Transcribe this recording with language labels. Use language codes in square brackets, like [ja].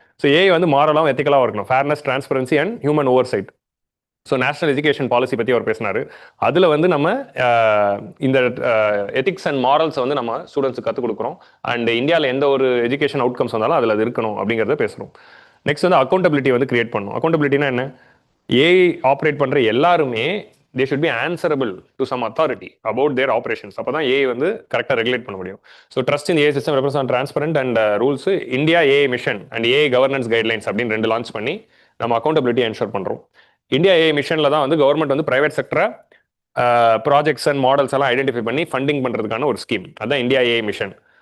[ta] So AI வந்து மாரலாகவும் எத்திக்கலாகவும் இருக்கணும், fairness, transparency and human over side. So national education policy பற்றி அவர் பேசினார். அதில் வந்து நம்ம இந்த எத்திக்ஸ் அண்ட் மாரல்ஸ் வந்து நம்ம ஸ்டூடெண்ட்ஸுக்கு கற்றுக் கொடுக்குறோம். அண்ட் இந்தியாவில் எந்த ஒரு எஜுகேஷன் அவுட்கம்ஸ் வந்தாலும் அதில் அது இருக்கணும் அப்படிங்கிறத பேசுகிறோம். நெக்ஸ்ட் வந்து அக்கௌண்டபிலிட்டி வந்து கிரியேட் பண்ணணும். அக்கௌண்டபிலிட்டினா என்ன, ஏஐ ஆப்ரேட் பண்ணுற எல்லாருமே [en] they should be answerable to some authority about their operations. [ta] அப்போ தான் ஏஐ வந்து கரெக்டாக ரெகுலேட் பண்ண முடியும். So [en] Trust in AI system represent transparent and rules. [ta] India AI mission and AI governance guidelines அப்படின்னு 2 லான்ச் பண்ணி நம்ம அக்கௌண்டபிலிட்டி என்ஷூர் பண்ணுறோம். இந்தியா ஏஐ மிஷனில் தான் வந்து கவர்மெண்ட் வந்து பிரைவேட் செக்டரை ப்ராஜெக்ட்ஸ் அண்ட் மாடல்ஸ் எல்லாம் ஐடென்டிஃபை பண்ணி ஃபண்டிங் பண்ணுறதுக்கான ஒரு ஸ்கீம், அதுதான் இந்தியா ஏஐ மிஷன்.